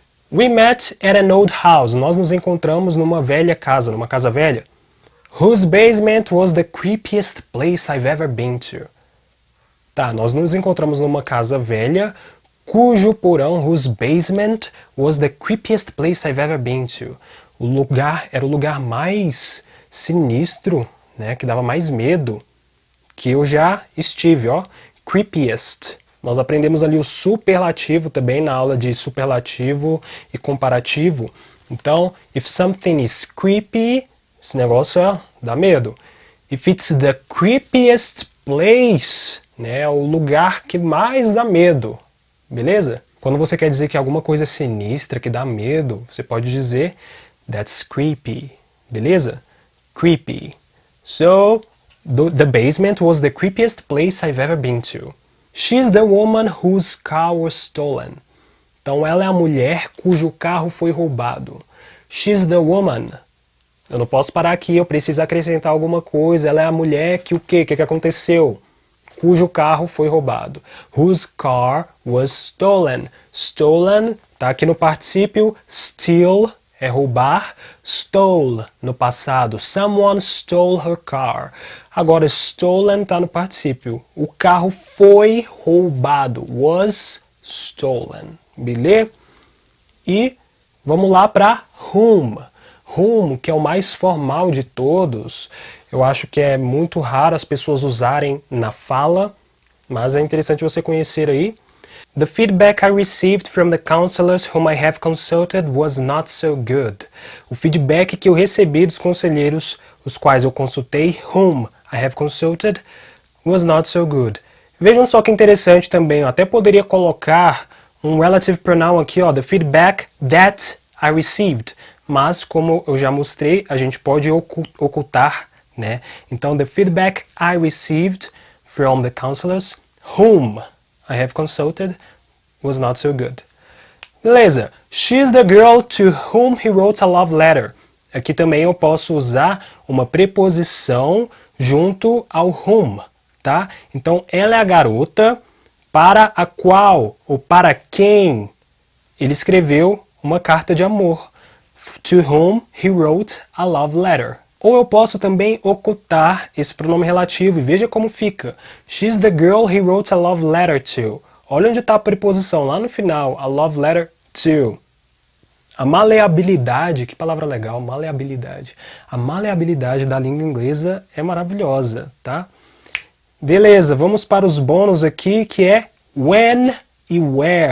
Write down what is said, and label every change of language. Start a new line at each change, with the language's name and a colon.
English: We met at an old house.
Portuguese: Nós nos encontramos numa velha casa, numa casa velha.
English: Whose basement was the creepiest place I've ever been to.
Portuguese: Tá, nós nos encontramos numa casa velha cujo porão,
English: whose basement was the creepiest place I've ever been to.
Portuguese: O lugar era o lugar mais sinistro, né, que dava mais medo que eu já estive, ó. Creepiest. Nós aprendemos ali o superlativo também na aula de superlativo e comparativo. Então,
English: if something is creepy,
Portuguese: esse negócio dá medo.
English: If it's the creepiest place,
Portuguese: né, é o lugar que mais dá medo. Beleza? Quando você quer dizer que alguma coisa é sinistra, que dá medo, você pode dizer
English: that's creepy.
Portuguese: Beleza? Creepy.
English: So, the basement was the creepiest place I've ever been to. She's the woman whose car was stolen.
Portuguese: Então ela é a mulher cujo carro foi roubado.
English: She's the woman.
Portuguese: Eu não posso parar aqui, eu preciso acrescentar alguma coisa. Ela é a mulher que o quê? O que aconteceu? Cujo carro foi roubado.
English: Whose car was stolen.
Portuguese: Stolen, tá aqui no particípio. Steal é roubar.
English: Stole,
Portuguese: no passado.
English: Someone stole her car.
Portuguese: Agora, stolen tá no particípio. O carro foi roubado.
English: Was stolen.
Portuguese: Beleza? E vamos lá para whom. Whom, que é o mais formal de todos. Eu acho que é muito raro as pessoas usarem na fala, mas é interessante você conhecer aí.
English: The feedback I received from the counselors whom I have consulted was not so good.
Portuguese: O feedback que eu recebi dos conselheiros, os quais eu consultei,
English: whom I have consulted, was not so good.
Portuguese: Vejam só que interessante também, eu até poderia colocar um relative pronoun aqui, ó,
English: the feedback that I received.
Portuguese: Mas, como eu já mostrei, a gente pode ocultar, né?
English: Então, the feedback I received from the counselors whom I have consulted was not so good. Beleza. She's the girl to whom he wrote a love letter.
Portuguese: Aqui também eu posso usar uma preposição junto ao whom, tá? Então, ela é a garota para a qual ou para quem ele escreveu uma carta de amor.
English: To whom he wrote a love letter.
Portuguese: Ou eu posso também ocultar esse pronome relativo e veja como fica.
English: She's the girl he wrote a love letter to.
Portuguese: Olha onde está a preposição, lá no final,
English: a love letter to.
Portuguese: A maleabilidade, que palavra legal, maleabilidade. A maleabilidade da língua inglesa é maravilhosa, tá? Beleza, vamos para os bônus aqui, que é when e where.